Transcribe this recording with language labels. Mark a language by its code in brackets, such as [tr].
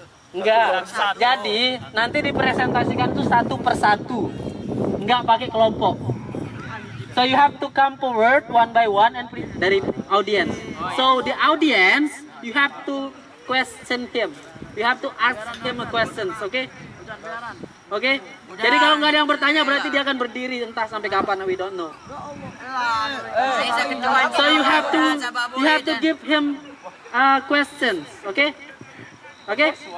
[id] Enggak. Jadi nanti dipresentasikan tuh satu persatu. Enggak pakai kelompok. [en] So you have to come forward one by one and dari audience. So the audience you have to question him. You have to ask him a questions, okay? [id] Oke. Jadi kalau nggak ada yang bertanya berarti dia akan berdiri entah sampai kapan, [en] we don't know. So you have to give him questions, okay? Okay?